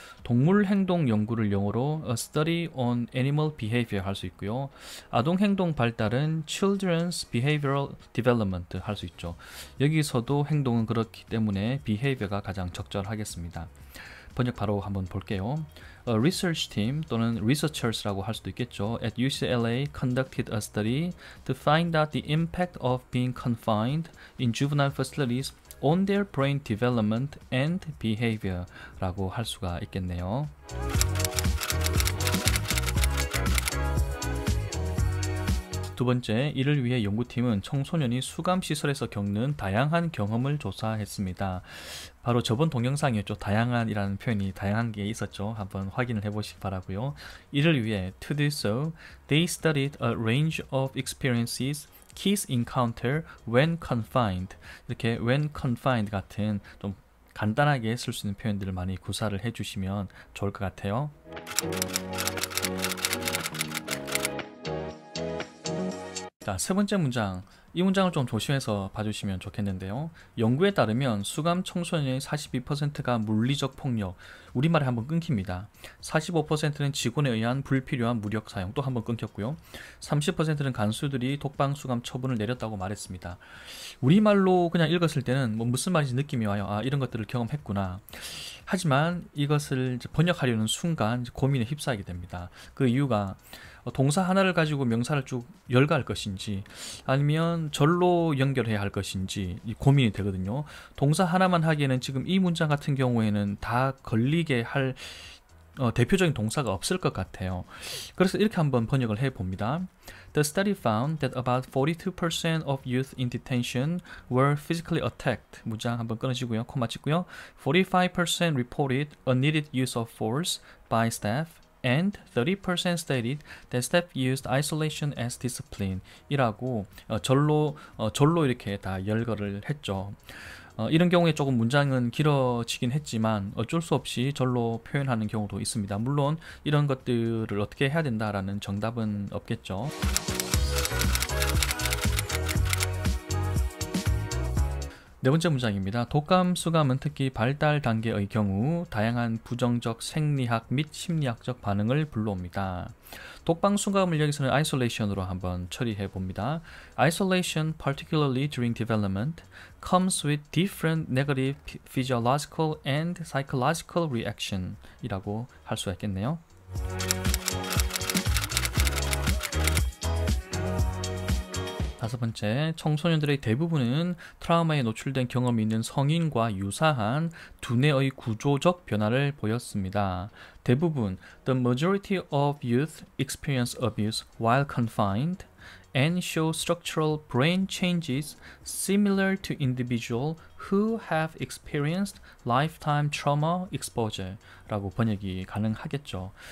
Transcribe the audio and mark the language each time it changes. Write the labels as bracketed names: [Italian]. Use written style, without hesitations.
[Korean] 동물 행동 연구를 영어로 [English] a study on animal behavior [Korean] 할 수 있고요. 아동 행동 발달은 [English] children's behavioral development [Korean] 할 수 있죠. 여기서도 행동은 그렇기 때문에 behavior가 가장 적절하겠습니다. 번역 바로 한번 볼게요. [English] A research team [Korean] 또는 researchers라고 할 수도 있겠죠. [English] At UCLA conducted a study to find out the impact of being confined in juvenile facilities on their brain development and behavior [Korean] 라고 할 수가 있겠네요. 두 번째, 이를 위해 연구팀은 청소년이 수감시설에서 겪는 다양한 경험을 조사했습니다. 바로 저번 동영상이었죠. 다양한이라는 표현이 다양한 게 있었죠. 한번 확인을 해보시기 바라고요. 이를 위해 [English] to do so, they studied a range of experiences kids encounter when confined. [Korean] 이렇게 [English] when confined [Korean] 같은 좀 간단하게 쓸 수 있는 표현들을 많이 구사를 해주시면 좋을 것 같아요. 자, 세 번째 문장. 이 문장을 좀 조심해서 봐주시면 좋겠는데요. 연구에 따르면 수감 청소년의 42%가 물리적 폭력, 우리말에 한번 끊깁니다. 45%는 직원에 의한 불필요한 무력 사용, 또 한번 끊겼고요. 30%는 간수들이 독방 수감 처분을 내렸다고 말했습니다. 우리말로 그냥 읽었을 때는 뭐 무슨 말인지 느낌이 와요. 아, 이런 것들을 경험했구나. 하지만 이것을 이제 번역하려는 순간 이제 고민에 휩싸이게 됩니다. 그 이유가 동사 하나를 가지고 명사를 쭉 열거할 것인지 아니면 절로 연결해야 할 것인지 고민이 되거든요. 동사 하나만 하기에는 지금 이 문장 같은 경우에는 다 걸리게 할 대표적인 동사가 없을 것 같아요. 그래서 이렇게 한번 번역을 해봅니다. [English] The study found that about 42% of youth in detention were physically attacked. [Korean] 문장 한번 끊으시고요. 코마 찍고요. [English] 45% reported unneeded use of force by staff. And 30% stated that staff used isolation as discipline [Korean] 이라고 절로 이렇게 다 열거를 했죠. 이런 경우에 조금 문장은 길어지긴 했지만 어쩔 수 없이 절로 표현하는 경우도 있습니다. 물론 이런 것들을 어떻게 해야 된다라는 정답은 없겠죠. 네 번째 문장입니다. 독감, 수감은 특히 발달 단계의 경우 다양한 부정적 생리학 및 심리학적 반응을 불러옵니다. 독방 수감을 여기서는 isolation으로 한번 처리해 봅니다. [English] Isolation, particularly during development, comes with different negative physiological and psychological reaction [Korean] 이라고 할 수가 있겠네요. 다섯 번째, 청소년들의 대부분은 트라우마에 노출된 경험이 있는 성인과 유사한 두뇌의 구조적 변화를 보였습니다. 대부분, [English] the majority of youth experience abuse while confined and show structural brain changes similar to individuals who have experienced lifetime trauma exposure [Korean] 라고 번역이 가능하겠죠.